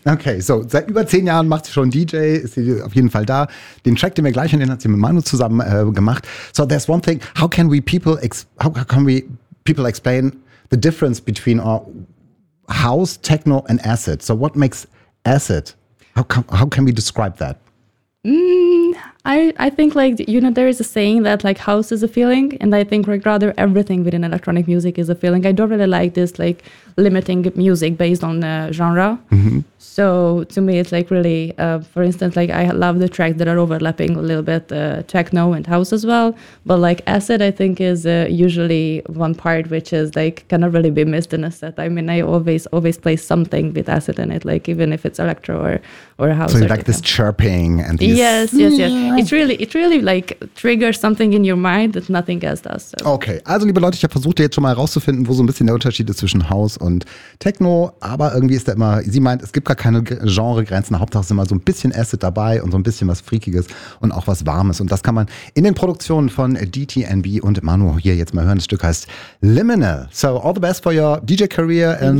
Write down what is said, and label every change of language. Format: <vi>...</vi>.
<de>Okay, so seit über 10 Jahren macht sie schon DJ, ist sie auf jeden Fall da. Den Track, den wir gleich hören, hat sie mit Manu zusammen gemacht.</de> <en>So there's one thing, how can we people explain the difference between our house, techno and acid? So what makes acid? How can we describe that? I think like, you know, there is a saying that like house is a feeling, and I think like rather everything within electronic music is a feeling. I don't really like this like limiting music based on genre. Mm-hmm. So to me it's like really, for instance, like I love the tracks that are overlapping a little bit, techno and house as well. But like acid, I think is usually one part which is like cannot really be missed in a set. I mean, I always play something with acid in it, like even if it's electro or house. So or you like this chirping and these. Yes. It really like triggers something in your mind that nothing else does. So.</en> <de>Okay, also liebe Leute, ich habe versucht jetzt schon mal herauszufinden, wo so ein bisschen der Unterschied ist zwischen House und Techno, aber irgendwie ist da immer, sie meint, es gibt gar keine Genregrenzen, Hauptsache es ist immer so ein bisschen Acid dabei und so ein bisschen was Freakiges und auch was Warmes. Und das kann man in den Produktionen von DTNB und Manu hier jetzt mal hören. Das Stück heißt Liminal.</de> <en>So all the best for your DJ career and</en>